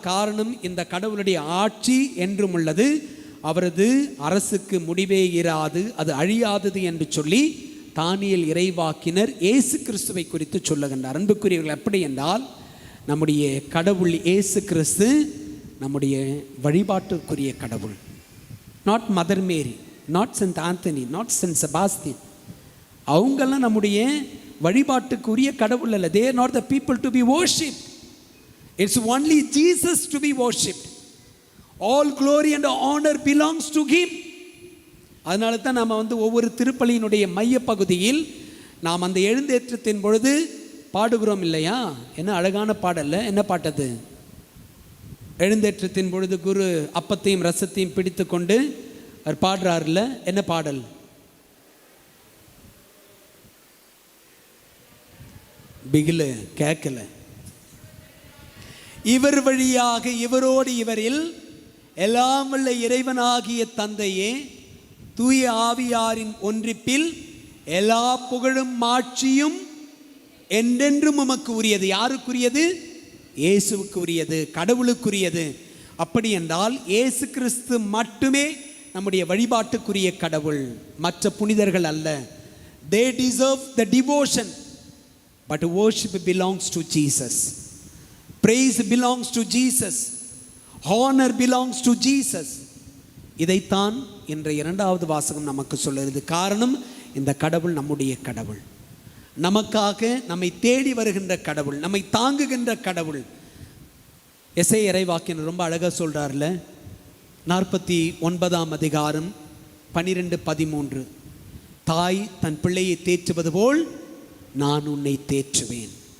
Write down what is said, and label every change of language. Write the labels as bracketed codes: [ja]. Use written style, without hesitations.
[ta] காரணம், இந்த கடவுளுடைய ஆட்சி என்றும் உள்ளது, அவரது அரசுக்கு முடிவே இராது, அது அழியாதது என்று சொல்லி தானியேல் இறைவாக்கினர் இயேசு கிறிஸ்துவை குறித்து சொல்லுகின்றார். அன்புக்குரியவர்கள், எப்படி என்றால் நம்முடைய கடவுள் இயேசு கிறிஸ்து நம்முடைய வழிபாட்டுக்குரிய கடவுள். [en] not Mother Mary, not Saint Anthony, not Saint Sebastian, [ta] அவங்கெல்லாம் நம்முடைய வழிபாட்டுக்குரிய கடவுள் அல்ல. [en] they are not the people to be worshipped. It's only Jesus to be worshipped. All glory and honor belongs to him. [ta] அதனால தான் நம்ம ஒவ்வொரு திருப்பலியினுடைய மைய பகுதியில் நாம் அந்த எழுந்தேற்றத்தின் பொழுது பாடுகிறோம் இல்லையா? என்ன அழகான பாடல்ல, என்ன பாட்டது? எழுந்தேற்றத்தின் பொழுது குரு அப்பத்தையும் ரசத்தையும் பிடித்து கொண்டு அவர் பாடுறாருல, என்ன பாடல்? பிகில கேட்கல. இவர் வழியாக இவரோடு இவரில் எல்லாம் வல்ல இறைவனாகிய தந்தையே, தூய ஆவியாரின் ஒன்றிப்பில் எல்லா புகழும் மாட்சியும் என்றென்றும் உமக்கு உரியது. யாருக்குரியது? இயேசுவுக்கு உரியது, கடவுளுக்குரியது. அப்படி என்றால் இயேசு கிறிஸ்து மட்டுமே நம்முடைய வழிபாட்டுக்குரிய கடவுள், மற்ற புனிதர்கள் அல்ல. [en] they deserve the devotion, but worship belongs to Jesus. Praise belongs to Jesus. Honor belongs to Jesus. [ta] இதைத்தான் இன்றைய இரண்டாவது வாசகம் நமக்கு சொல்லுகிறது. காரணம், இந்த கடவுள் நம்முடைய கடவுள், நமக்காக நம்மை தேடி வருகின்ற கடவுள், நம்மை தாங்குகின்ற கடவுள். எசேயா இறைவாக்கினர் ரொம்ப அழகாக சொல்கிறார்ல, 49ஆம் அதிகாரம் 12-13, தாய் தன் பிள்ளையை தேற்றுவது போல் நான் உன்னை தேற்றுவேன்.